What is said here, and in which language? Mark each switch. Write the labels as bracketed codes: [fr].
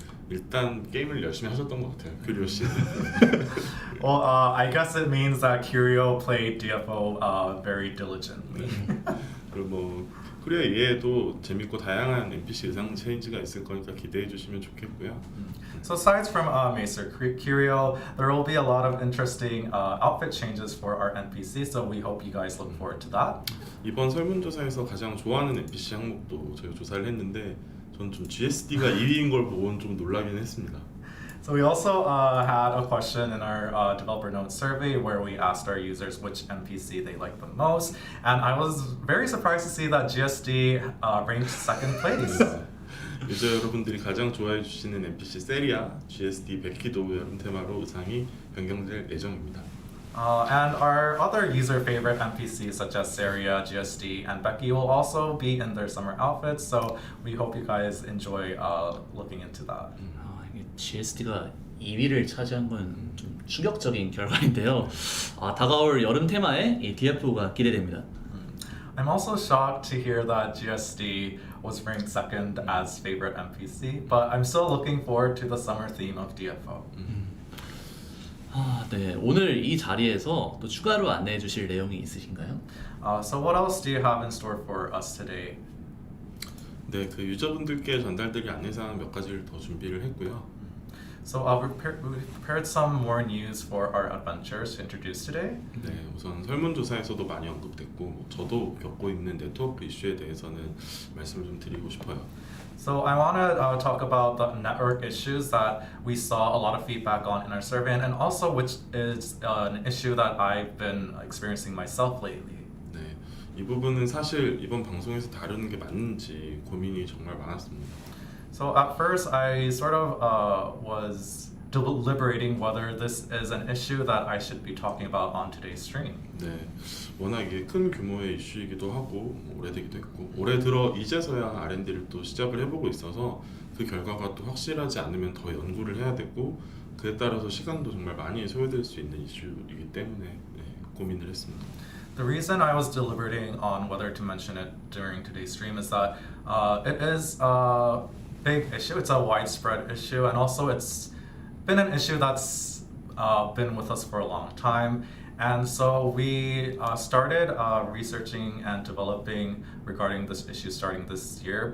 [ko] 일단 게임을 열심히 하셨던 것 같아요, 규리오 씨. [en] Well, I guess it means that Curio played DFO very diligently. [ko] 그리고 뭐 코리아 이외에도 재밌고 다양한 NPC 의상 체인지가 있을 거니까 기대해 주시면 좋겠고요. [en] So aside from Macer Curio, there will be a lot of interesting outfit changes for our NPCs. So we hope you guys look forward to that. [ko] 이번 설문조사에서 가장 좋아하는 NPC 항목도 저희가 조사를 했는데 저는 좀 GSD가 2위인 걸 보고는 좀 놀라긴 했습니다. [en] So we also had a question in our developer notes survey where we asked our users which NPC they like the most, and I was very surprised to see that GSD ranked second place. [ko] 유저 여러분들이 가장 좋아해 주시는 NPC 세리아, GSD 베키도 여름 테마로 의상이 변경될 예정입니다. [en] And our other user favorite NPCs such as Saria, GSD, and Becky will also be in their summer outfits. So we hope you guys enjoy looking into that. [ko] 이게 GSD가 2위를 차지한 건 좀 충격적인 결과인데요. 다가올 여름 테마에 이 DFO가 기대됩니다. [en] I'm also shocked to hear that GSD was ranked second as favorite NPC, but I'm still looking forward to the summer theme of DFO. [ko] 네. 오늘 이 자리에서 또 추가로 안내해 주실 내용이 있으신가요? [en] So what else do you have in store for us today? [ko] 네, 그 유저분들께 전달드릴 안내사항 몇 가지를 더 준비를 했고요. [en] So we prepared some more news for our adventures to introduce today. [ko] 네, 우선 설문조사에서도 많이 언급됐고 저도 겪고 있는 네트워크 이슈에 대해서는 말씀을 좀 드리고 싶어요. [en] So I want to talk about the network issues that we saw a lot of feedback on in our survey, and also which is an issue that I've been experiencing myself lately. [ko] 네, 이 부분은 사실 이번 방송에서 다루는 게 맞는지 고민이 정말 많았습니다. [en] So at first I sort of was deliberating whether this is an issue that I should be talking about on today's stream. [ko] 네, 워낙 이게 큰 규모의 이슈이기도 하고 오래되기도 했고 올해 들어 이제서야 R&D를 또 시작을 해보고 있어서 그 결과가 또 확실하지 않으면 더 연구를 해야 되고 그에 따라서 시간도 정말 많이 소요될 수 있는 이슈이기 때문에 네, 고민을 했습니다. [en] The reason I was deliberating on whether to mention it during today's stream is that it is a big issue. It's a widespread issue, and also it's been an issue that's been with us for a long time. And so we started researching and developing regarding this issue starting this year.